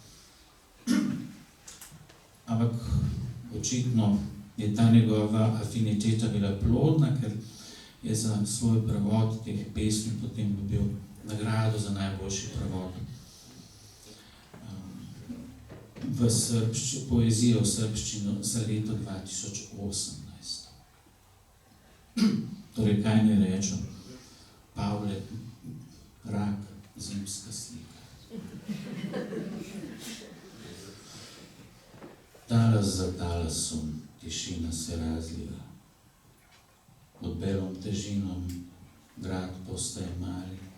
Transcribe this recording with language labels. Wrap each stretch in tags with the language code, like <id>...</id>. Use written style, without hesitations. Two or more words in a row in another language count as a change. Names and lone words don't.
<sl>Ampak očitno je ta njegova afiniteta bila plodna, ker je za svoj prevod teh pesmi potem dobil nagrado za najboljši prevod v poezijo v srbščino za leto 2018. Torej, kaj ne rečem?</sl> <sr>Pavle Rak, zimska slika. Talas za talasom tišina se razlila. Pod belom težinom grad postaje mali.</sr>